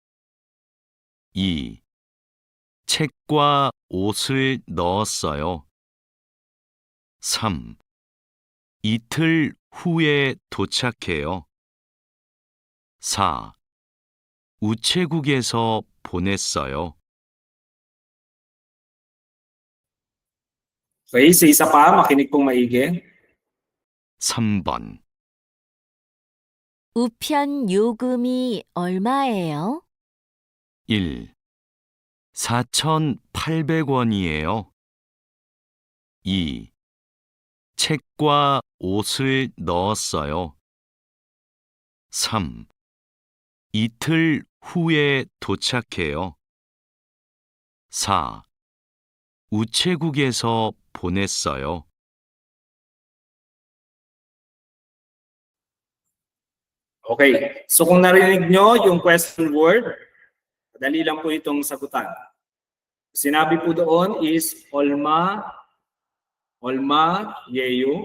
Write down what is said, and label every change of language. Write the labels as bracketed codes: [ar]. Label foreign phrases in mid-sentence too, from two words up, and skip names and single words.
[ko] 2. 책과 옷을 넣었어요. 3. 이틀 후에 도착해요. 4. 우체국에서 보냈어요. [tl] Okay, sa isa pa, makinig pong maigi. [ko] 3번. 우편 요금이 얼마예요? 1. 4,800원이에요. 2. 책과 옷을 넣었어요. 3. 이틀 후에 도착해요. 4. 우체국에서 보냈어요. [tl] Okay, so kung narinig nyo yung [en] question word, [tl] madali lang po itong sagutan. Sinabi po doon is [ko] 얼마예요.